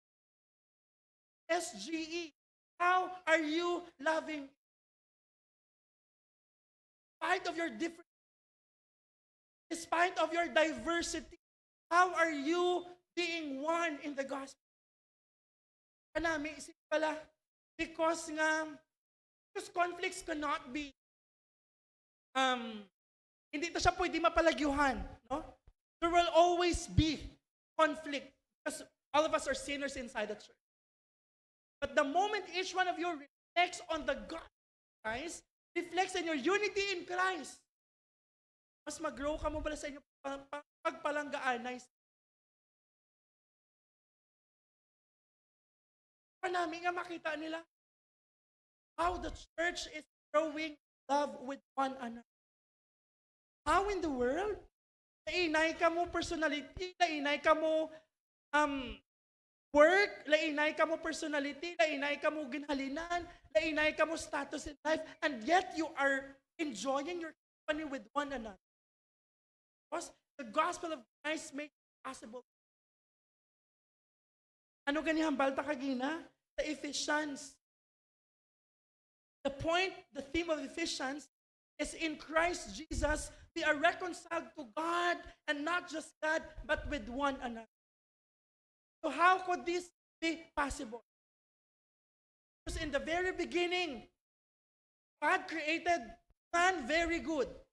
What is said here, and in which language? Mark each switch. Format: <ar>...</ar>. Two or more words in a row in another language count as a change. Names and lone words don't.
<en>SGE. How are you loving? Despite of your different, despite of your diversity, how are you being one in the gospel?</en> <hil>Kanami isip pala,</hil> <en>because conflicts cannot be,</en> <hil>hindi ito siya pwede mapalagyuhan, no?</hil> <en>There will always be conflict because all of us are sinners inside the church. But the moment each one of you reflects on the God of Christ, reflects in your unity in Christ,</en> <hil>mas mag-grow ka mo pala sa inyong pagpalanggaan. Nice. Namin nga makita nila</hil> <en>how the church is growing love with one another. How in the world?</en> <hil>Lainay ka mo personality, lainay ka mo work, lainay ka mo personality, lainay ka mo ginhalinan, lainay ka mo</hil> <en>status in life, and yet you are enjoying your company with one another. Because the gospel of Christ makes it possible.</en> <hil>Ano ganyan balta kagina? Sa Ephesians.</hil> <en>The theme of Ephesians is in Christ Jesus, we are reconciled to God, and not just God, but with one another. So how could this be possible? Because in the very beginning, God created man very good.</en>